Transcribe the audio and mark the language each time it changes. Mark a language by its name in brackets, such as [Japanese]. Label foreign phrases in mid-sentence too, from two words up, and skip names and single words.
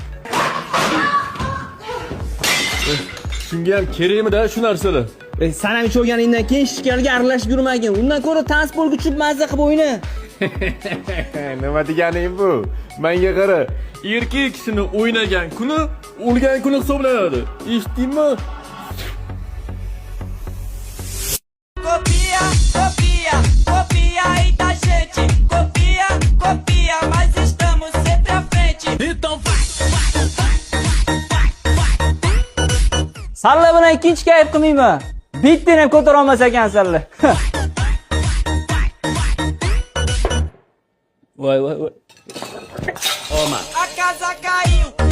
[Uzbek] Shunga ham kerakmi-da shu narsalar? Sen ham ichganingdan keyin shishkalga aralashib yurmagin. Undan ko'ra transportga tushib mazza qilib o'yna. Nima deganing bu? Menga qara, erkak kishini o'ynagan kuni o'lgan kuni hisoblanadi. Eshitdingmi? [Portuguese] Copia aí da gente. Copia, mas estamos sempre à frente. Então vai. [Uzbek] Salla bilan ikkinchi kayf qilmayman. Bittani ham ko'tara olmas ekansanlar. Voy. [Portuguese] A casa caiu.